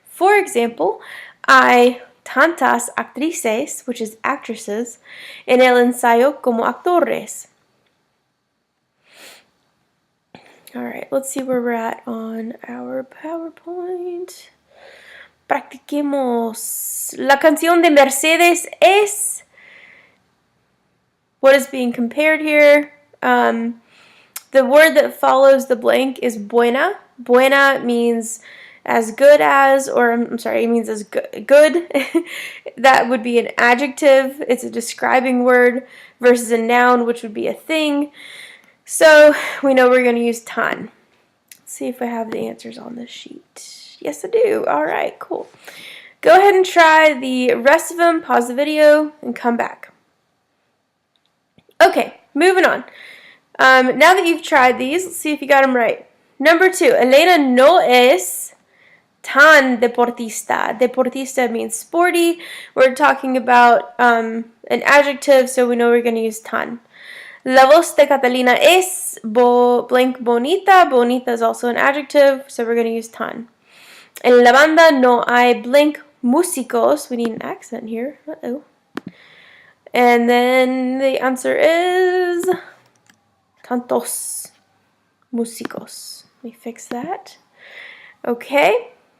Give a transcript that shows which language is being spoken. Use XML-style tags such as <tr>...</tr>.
<en>For example,</en> <es>hay tantas actrices,</es> <en>which is actresses,</en> <es>en el ensayo como actores.</es> <en>Alright, let's see where we're at on our PowerPoint.</en> <es>Practiquemos. La canción de Mercedes es.</es> <en>What is being compared here? The word that follows the blank is buena. Buena means as good as, or I'm sorry, it means as good. That would be an adjective. It's a describing word versus a noun, which would be a thing. So we know we're going to use tan. Let's see if I have the answers on this sheet. Yes, I do. All right, cool. Go ahead and try the rest of them. Pause the video and come back. Okay, moving on. Now that you've tried these, let's see if you got them right. Number 2,</en> <es>Elena no es tan deportista.</es> <en>Deportista means sporty. We're talking about an adjective, so we know we're going to use tan.</en> <es>La voz de Catalina es blank bonita.</es> <en>Bonita is also an adjective, so we're going to use tan.</en> <es>En la banda no hay</es> <en>blank</en> <es>músicos.</es> <en>We need an accent here. Uh-oh. And then the answer is</en> <es>tantos músicos.</es> <en>Let me fix that. Okay.</en>